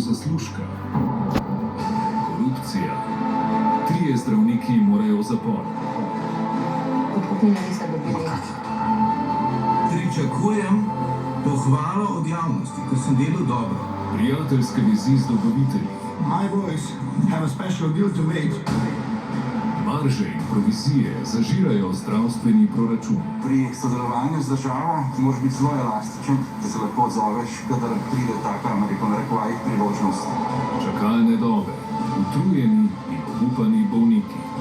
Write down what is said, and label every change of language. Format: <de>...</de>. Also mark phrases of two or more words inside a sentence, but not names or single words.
<sl>Služka, korupcija, 3 zdravniki morajo v zapor. Podkupnine niste dobili. Pričakujem pohvalo od javnosti, ko sem delal dobro. Prijateljske vezi z dobavitelji.</sl> <en>My boys have a special deal to make.</en> <sl>Marže in provizije zažirajo zdravstveni proračun. Pri sodelovanju z državo moraš biti zelo elastičen, da se lahko odzoveš, kadar pride taka, narekovajih, priložnost. Čakalne dobe, utrujeni in obupani bolniki.</sl>